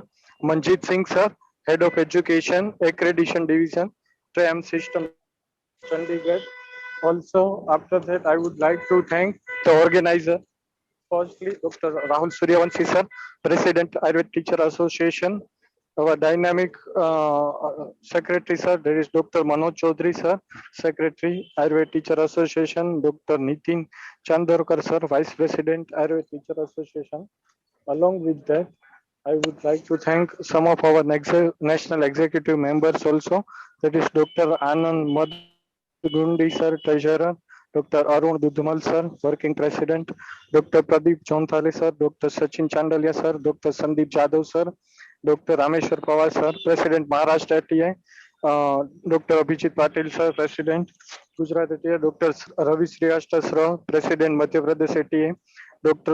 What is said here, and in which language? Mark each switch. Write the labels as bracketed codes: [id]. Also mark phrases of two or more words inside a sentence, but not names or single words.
[en] Manjit Singh, sir, Head of Education, Accreditation Division, TRAM System, Chandigarh. Also, after that, I would like to thank the organizer. Firstly, Dr. Rahul Suryavanshi, sir, President, Ayurved Teacher Association. Our dynamic secretary, sir, there is Dr. Manoj Chaudhary, sir, Secretary, Ayurved Teacher Association. Dr. Nitin Chandorkar, sir, Vice President, Ayurved Teacher Association. Along with that, I would like to thank some of our national executive members also. That is Dr. Anand Madgundi, sir, Treasurer. Dr. Arun Dudhumal, sir, Working President. Dr. Pradeep Jonthale, sir. Dr. Sachin Chandalia, sir. Dr. Sandeep Jadhav, sir. Dr. Rameshwar Pawar sir, President Maharashtra ATA, Dr. Abhijit Patil sir, President Gujarat ATA, Dr. Ravi Srivastava sir, President Madhya Pradesh ATA, Dr.